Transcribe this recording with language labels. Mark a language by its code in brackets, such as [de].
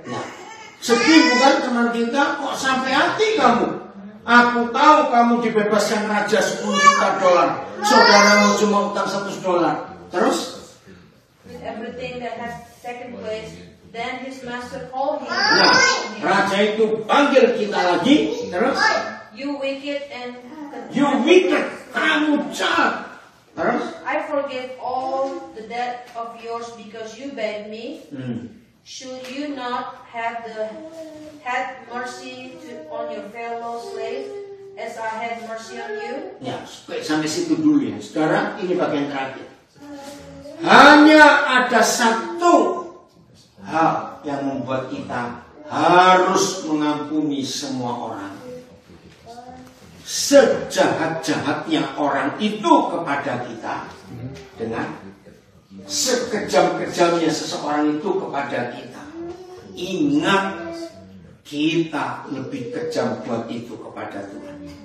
[id] Nah, sedih bukan teman kita? Kok sampai hati kamu? Aku tahu kamu dibebaskan raja 10 juta dolar, saudaramu cuma utang 100 dolar. Terus? [en] With everything that has taken place, then his master called him. [id] Nah, raja itu panggil kita lagi. Terus? [en] You wicked and You wicked, [id] kamu jahat. Terus? [en] I forgave all the debt of yours because you begged me. should you not have mercy on your fellow slave as I had mercy on you? [id] Ya, sampai situ dulu ya. Saudara, ini bagian terakhir. Hanya ada satu hal yang membuat kita harus mengampuni semua orang. Sejahat-jahatnya orang itu kepada kita, dengan sekejam-kejamnya seseorang itu kepada kita, ingat, kita lebih kejam buat itu kepada Tuhan.